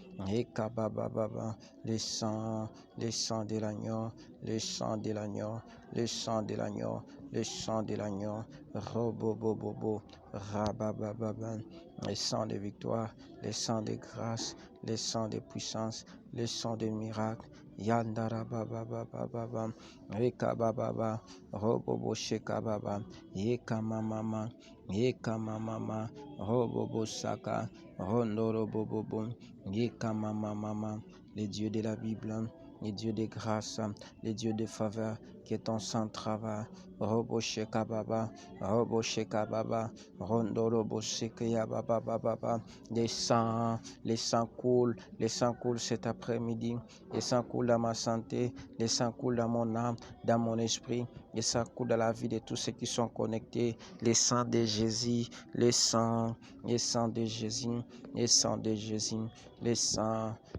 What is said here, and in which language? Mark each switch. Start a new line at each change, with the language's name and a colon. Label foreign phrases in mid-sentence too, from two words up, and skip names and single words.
French: Le sang de l'agneau, le sang de l'agneau, le sang de l'agneau, le sang de l'agneau, Robobobobo, Rabababa, le sang de victoire, le sang de grâce, le sang de puissance, le sang de miracle, Yandarabababa, Rekababa, Robobo Shekababa, Yekamamama, Robobo Saka, Rondorobobobo, Yekamamama, les dieux de la Bible, les dieux de grâce, les dieux de faveur, que ton sang travaille. Robo Shekababa, Rondorobo Shekayababa, les sangs coulent, cet après-midi, les sangs coulent dans ma santé, les sangs coulent dans mon âme, dans mon esprit, les sangs coulent dans la vie de tous ceux qui sont connectés, les sangs de Jésus, les sangs de Jésus, les sangs de Jésus, les sangs